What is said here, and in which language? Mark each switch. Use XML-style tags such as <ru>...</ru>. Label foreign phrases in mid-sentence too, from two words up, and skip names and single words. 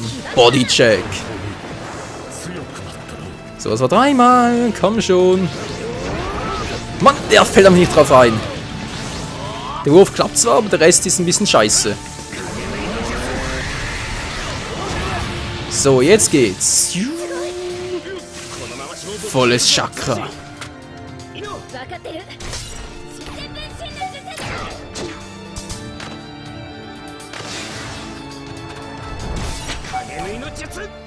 <de>Bodycheck. So, das war dreimal. Komm schon. Mann, der fällt aber nicht drauf ein. Der Wurf klappt zwar, aber der Rest ist ein bisschen scheiße. So, jetzt geht's. Volles Chakra.</de> <ja>分かってる。自然分身の術だ。影縫いの術</ja>